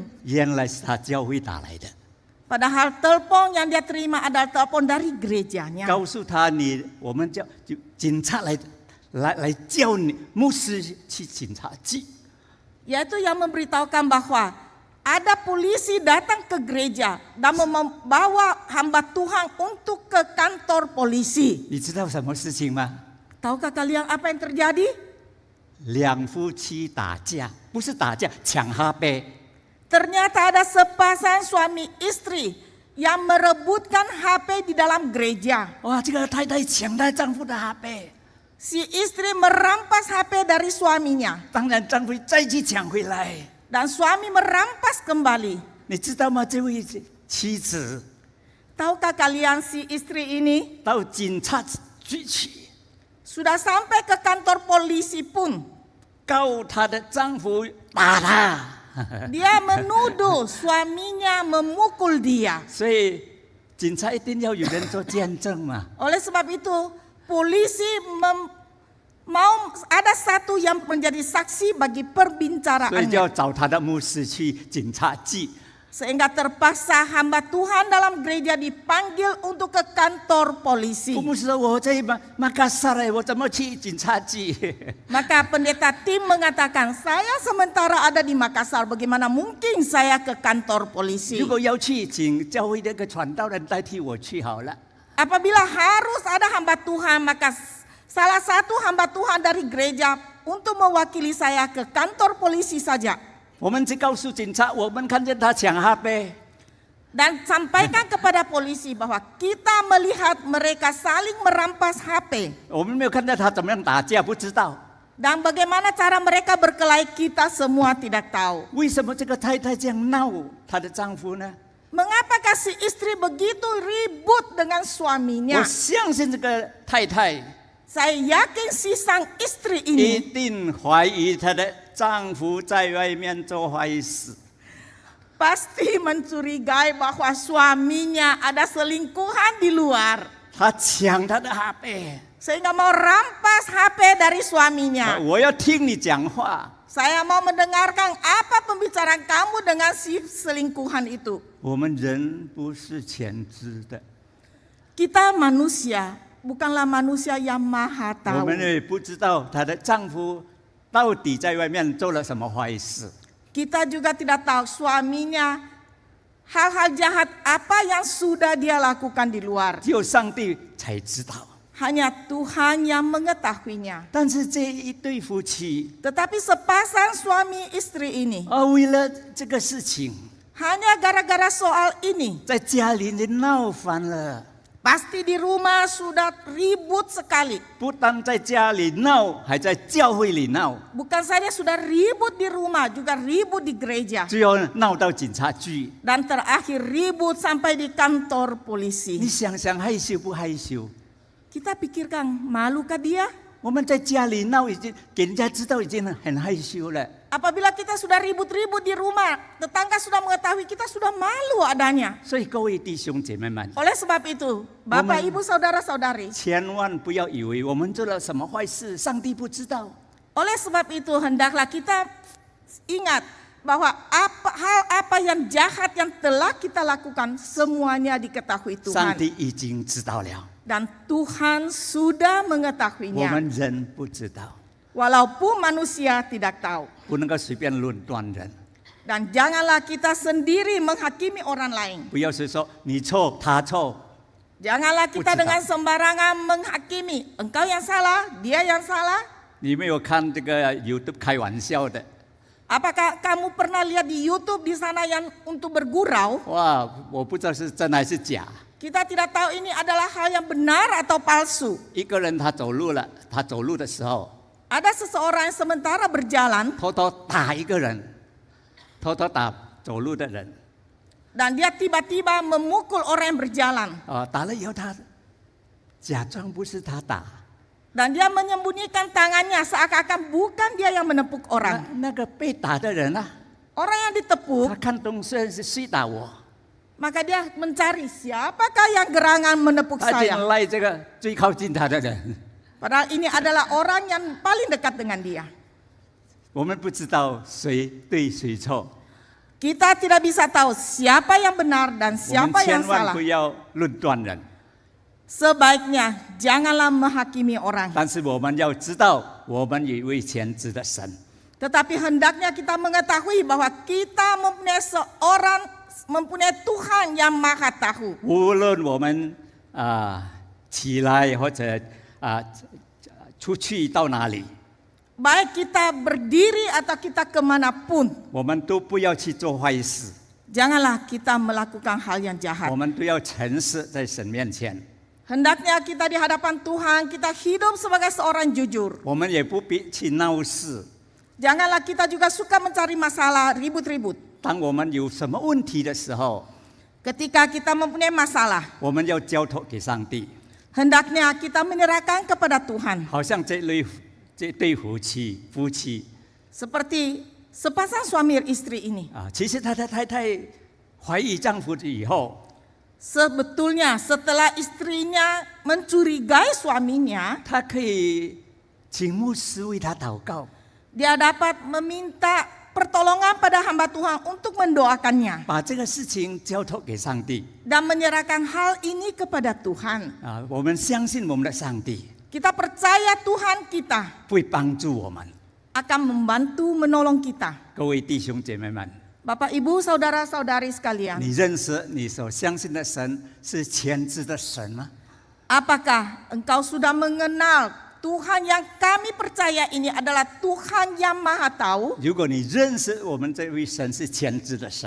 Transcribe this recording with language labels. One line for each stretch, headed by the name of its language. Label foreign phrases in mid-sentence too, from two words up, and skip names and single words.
Chinese: 原来是他教会打来的，
Indonesian: Padahal telepon yang dia terima adalah telepon dari gerejanya.
Chinese: 告诉他我们就警察来叫你牧师去警察局。
Indonesian: Yaitu yang memberitahukan bahwa ada polisi datang ke gereja dan membawa hamba Tuhan untuk ke kantor polisi.
Chinese: 你知道什么事情吗？
Indonesian: Tahukah kalian apa yang terjadi?
Chinese: 两夫妻打架，不是打架，抢哈杯。
Indonesian: Ternyata ada sepasang suami istri yang merebutkan HP di dalam gereja.
Chinese: 哇，这个太太抢她丈夫的哈杯，
Indonesian: si istri merampas HP dari suaminya
Chinese: 当然丈夫再去抢回来。
Indonesian: dan suami merampas kembali.
Chinese: 你知道吗？这位妻子
Indonesian: Tahukah kalian si istri ini
Chinese: 到警察局去
Indonesian: sudah sampai ke kantor polisi pun
Chinese: 告她的丈夫打她，
Indonesian: dia menuduh suaminya memukul dia.
Chinese: 所以警察一定要有人做见证嘛。
Indonesian: Oleh sebab itu, polisi mau ada satu yang menjadi saksi bagi
Chinese: 所以就
Indonesian: perbicaraannya.
Chinese: 要找他的牧师去警察局。
Indonesian: Sehingga terpaksa hamba Tuhan dalam gereja dipanggil untuk ke kantor polisi.
Chinese: 牧师说：“我在马卡萨来，我怎么去警察局？”
Indonesian: Maka pendeta Tim mengatakan, saya sementara ada di Makassar, bagaimana mungkin saya ke kantor polisi?
Chinese: 如果要去，请教会那个传道人代替我去好了。
Indonesian: Apabila harus ada hamba Tuhan, maka salah satu hamba Tuhan dari gereja untuk mewakili saya ke kantor polisi saja.
Chinese: 我们去告诉警察，我们看见他抢 HP，
Indonesian: Dan sampaikan kepada polisi bahwa kita melihat mereka saling merampas HP.
Chinese: 我们没有看到他怎么样打架，不知道
Indonesian: Dan bagaimana cara mereka berkelahi kita semua tidak tahu.
Chinese: 为什么这个太太这样闹她的丈夫呢？
Indonesian: Mengapakah si istri begitu ribut dengan
Chinese: 我
Indonesian: suaminya?
Chinese: 相信这个太太
Indonesian: Saya yakin si sang istri
Chinese: 一
Indonesian: ini
Chinese: 定怀疑她的丈夫在外面做坏事。
Indonesian: pasti mencurigai bahwa suaminya ada selingkuhan di luar.
Chinese: 她抢她的 HP，
Indonesian: Sehingga mau rampas HP dari suaminya.
Chinese: 我要听你讲话。
Indonesian: Saya mau mendengarkan apa pembicaraan kamu dengan si selingkuhan itu.
Chinese: 我们人不是全知的，
Indonesian: Kita manusia, bukanlah manusia yang maha
Chinese: 我
Indonesian: tahu.
Chinese: 们也不知道她的丈夫到底在外面做了什么坏事。
Indonesian: Kita juga tidak tahu suaminya hal-hal jahat apa yang sudah dia lakukan di luar.
Chinese: 只有上帝才知道。
Indonesian: Hanya Tuhan yang mengetahuinya.
Chinese: 但是这一对夫妻
Indonesian: Tetapi sepasang suami istri ini
Chinese: 为了这个事情，
Indonesian: hanya gara-gara soal ini
Chinese: 在家里闹翻了。
Indonesian: pasti di rumah sudah ribut sekali.
Chinese: 不但在家里闹，还在教会里闹，
Indonesian: Bukan saja sudah ribut di rumah, juga ribut di gereja.
Chinese: 最后闹到警察局。
Indonesian: Dan terakhir ribut sampai di kantor
Chinese: 你
Indonesian: polisi.
Chinese: 想想害羞不害羞？
Indonesian: Kita pikirkan, malukah dia?
Chinese: 我们在家里闹已经给人家知道已经很害羞了。
Indonesian: Apabila kita sudah ribut-ribut di rumah, tetangga sudah mengetahui kita sudah malu adanya.
Chinese: 所以各位弟兄姐妹们，
Indonesian: Oleh sebab itu, Bapak, Ibu, Saudara-saudari,
Chinese: 千万不要以为我们做了什么坏事，上帝不知道。
Indonesian: oleh sebab itu hendaklah kita ingat bahwa hal apa yang jahat yang telah kita lakukan semuanya diketahui
Chinese: 上
Indonesian: Tuhan.
Chinese: 帝已经知道了，
Indonesian: Dan Tuhan sudah
Chinese: 我
Indonesian: mengetahuinya.
Chinese: 们人不知道，
Indonesian: Walaupun manusia tidak tahu.
Chinese: 不能够随便论断人。
Indonesian: Dan janganlah kita sendiri menghakimi orang lain.
Chinese: 不要是说你错他错，
Indonesian: Janganlah kita Puji dengan sembarangan menghakimi. Engkau yang salah, dia yang salah.
Chinese: 你没有看这个 YouTube 开玩笑的，
Indonesian: Apakah kamu pernah lihat di YouTube di sana yang untuk bergurau?
Chinese: 哇，我不知道是真还是假。
Indonesian: Kita tidak tahu ini adalah hal yang benar atau palsu.
Chinese: 一个人他走路了，他走路的时候
Indonesian: Ada seseorang yang sementara berjalan
Chinese: 偷偷打一个人，偷偷打走路的人，
Indonesian: dan dia tiba-tiba memukul orang yang berjalan.
Chinese: 打了以后他假装不是他打，
Indonesian: Dan dia menyembunyikan tangannya seakan-akan bukan dia yang menepuk orang.
Chinese: 那个被打的人啊，
Indonesian: Orang yang
Chinese: 他
Indonesian: ditepuk,
Chinese: 看东西是谁打我，
Indonesian: maka dia mencari siapakah yang gerangan menepuk
Chinese: 他就
Indonesian: saya.
Chinese: 赖这个最靠近他的人。
Indonesian: Padahal ini adalah orang yang paling dekat dengan dia.
Chinese: 我们不知道谁对谁错，
Indonesian: Kita tidak bisa tahu siapa yang benar dan
Chinese: 我们
Indonesian: siapa yang
Chinese: 千万
Indonesian: salah.
Chinese: 不要论断人。
Indonesian: Sebaiknya janganlah menghakimi orang.
Chinese: 但是我们要知道，我们有一位全知的神，
Indonesian: Tetapi hendaknya kita mengetahui bahwa kita mempunyai Tuhan yang maha tahu.
Chinese: 无论我们起来或者出去到哪里，
Indonesian: Baik kita berdiri atau kita kemanapun,
Chinese: 我们都不要去做坏事，
Indonesian: janganlah kita melakukan hal yang jahat.
Chinese: 我们都要诚实在神面前。
Indonesian: Hendaknya kita di hadapan Tuhan, kita hidup sebagai seorang jujur.
Chinese: 我们也不必去闹事。
Indonesian: Janganlah kita juga suka mencari masalah, ribut-ribut.
Chinese: 当我们有什么问题的时候，
Indonesian: Ketika kita mempunyai masalah,
Chinese: 我们要交托给上帝。
Indonesian: hendaknya kita menyerahkan kepada Tuhan.
Chinese: 好像这对夫妻
Indonesian: Seperti sepasang suami istri ini.
Chinese: 啊，其实他的太太怀疑丈夫以后，
Indonesian: Sebetulnya setelah istrinya mencurigai suaminya,
Chinese: 他可以请牧师为他祷告，
Indonesian: dia dapat meminta pertolongan pada hamba Tuhan untuk mendoakannya
Chinese: 把这个事情交托给上帝
Indonesian: dan menyerahkan hal ini kepada Tuhan.
Chinese: 啊。我们相信我们的上帝
Indonesian: Kita percaya Tuhan kita
Chinese: 会帮助我们。
Indonesian: akan membantu menolong kita.
Chinese: 各位弟兄姐妹们，
Indonesian: Bapak, Ibu, saudara-saudari sekalian,
Chinese: 你认识你所相信的神是全知的神吗？
Indonesian: apakah engkau sudah mengenal Tuhan yang kami percaya ini adalah Tuhan yang Maha Tahu?
Chinese: 如果你认识我们这位神是全知的神，